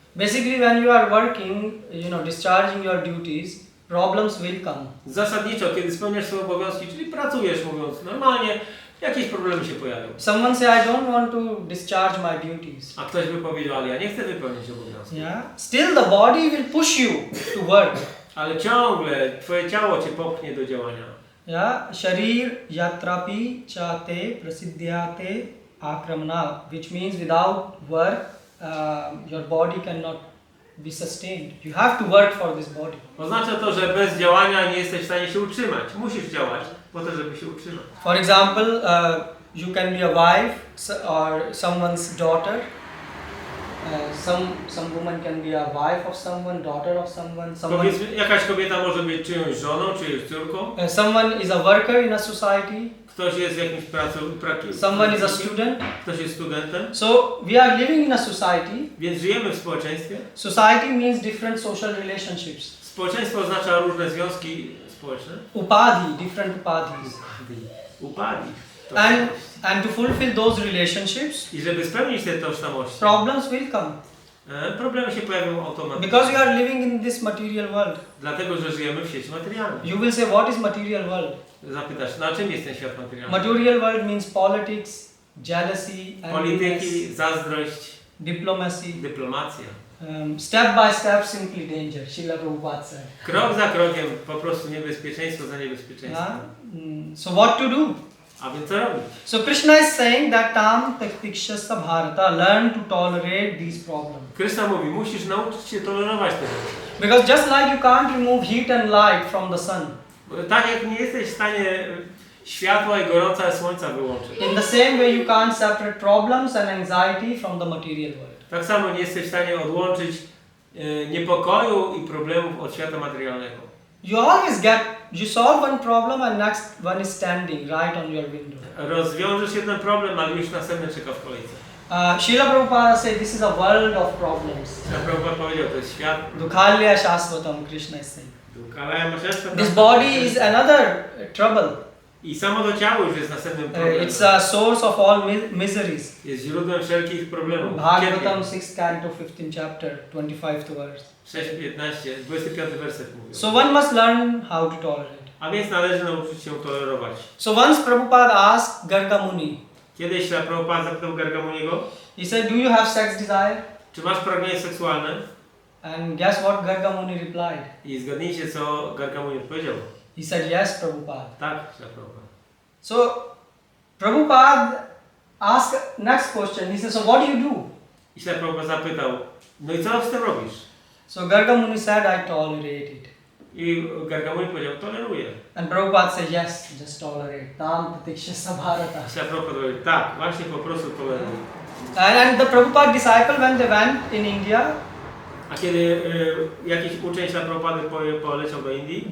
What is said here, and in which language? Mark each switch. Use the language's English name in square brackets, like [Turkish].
[English] Basically when you are working, you know, discharging your duties, problems will come. [Polish] Zasadniczo, kiedy spełniasz swoje obowiązki, czyli pracujesz, mówiąc normalnie, jakieś problemy się pojawią. [English] Someone say, I don't want to discharge my duties. [Polish] A ktoś by powiedział, ale ja nie chcę wypełnić obowiązków. [English] Yeah. Still the body will push you to work. [Polish] Ale ciągle twoje ciało cię popchnie do działania. [English] Yeah. [Sanskrit] Sharir yatrapi chate prasidhyate akramana, [English] which means without work, your body cannot be sustained. You have to work for this body. [Polish] Oznacza to, że bez działania nie jesteś w stanie się utrzymać. Musisz działać po to, żeby się utrzymać. [English] For example, you can be a wife or someone's daughter. Some woman can be a wife of someone, daughter of someone. [Polish] Powiedzmy, jakaś kobieta może być czyjąś żoną, czyjąś córką. [English] Someone is a worker in a society. [Polish] Ktoś jest jakimś [English] Someone is a student. [Polish] Ktoś jest studentem. [English] So we are living in a society. [Polish] Więc żyjemy w społeczeństwie. [English] Society means different social relationships. [Polish] Społeczeństwo oznacza różne związki społeczne. [English] Upadhi, different upadhis. [Polish] Upadhi. [English] And to fulfill those relationships, [Polish] I żeby spełnić te tożsamości, [English] problems will come. [Polish] Problemy się pojawią automatycznie. [English] Because you are living in this material world. [Polish] Dlatego, że żyjemy w sieci materialnej. [English] You will say, what is material world? [Polish] Zapytasz, na czym jest ten świat materialny? [English] Material world means politics, jealousy, [Polish] Polityki, zazdrość, [English] diplomacy, [Polish] dyplomacja. [English] Step by step, simply danger. Srila Prabhupada said. [Polish] Krok za krokiem, po prostu niebezpieczeństwo za niebezpieczeństwem. [English] So what to do? [Polish] A więc co robić? [English] So Krishna is saying that [Sanskrit] tam tektikshasa bharata, [English] learn to tolerate these problems. [Polish] Krishna mówi, musisz nauczyć się tolerować te rzeczy. [English] Because just like you can't remove heat and light from the sun, [Polish] Bo tak jak nie jesteś w stanie światła i gorąca słońca wyłączyć. [English] in the same way you can't separate problems and anxiety from the material world. [Polish] Tak samo nie jesteś w stanie odłączyć niepokoju i problemów od świata materialnego. [English] You always you solve one problem and next one is standing right on your window. [Polish] Rozwiążesz jeden problem, ale już następny czeka w kolejce. [English] Srila Prabhupada said this is a world of problems. [Polish] Prabhupada powiedział, to jest świat. [Sanskrit] Dukhalya Shasvatam, [English] Krishna is saying. This This body is another trouble. [Polish] I samo to ciało już jest następnym problemem. [English] It's a source of all miseries. [Polish] Jest źródłem wszelkich problemów. [English] Bhagavatam 6th canto 15th chapter 25th verse. [Polish] 6:15, 25 werset mówi. [English] So one must learn how to tolerate. [Polish] A więc należy nauczyć się tolerować. [English] So once Prabhupada asked Garga Muni. [Polish] Kiedyś Prabhupada zapytał Garga Muniego, [English] He said, "Do you have sex desire?" [Polish] czy masz pragnienie seksualne? [English] And guess what Garga Muni replied? [Polish] I zgadnijcie, co Garga Muni odpowiedział. [English] He said, "Yes, Prabhupada." [Polish] Tak, Prabhupada. [English] So Prabhupada asked next question. He said, "So what do you do?" [Polish] I Prabhupada zapytał, no i co z tym robisz? [English] So Garga Muni said, "I tolerate it." [Polish] I Garga Muni powiedział, toleruję. [English] And Prabhupada said, "Yes, just tolerate. [Sanskrit] Tam Tatiksha Sabharata." [Polish] I Prabhupada powiedział, tak, właśnie po prostu toleruję. [English] And the Prabhupada disciple, when they went in India, [Polish] A kiedy jakiś uczeń Prabhupady poleciał do Indii,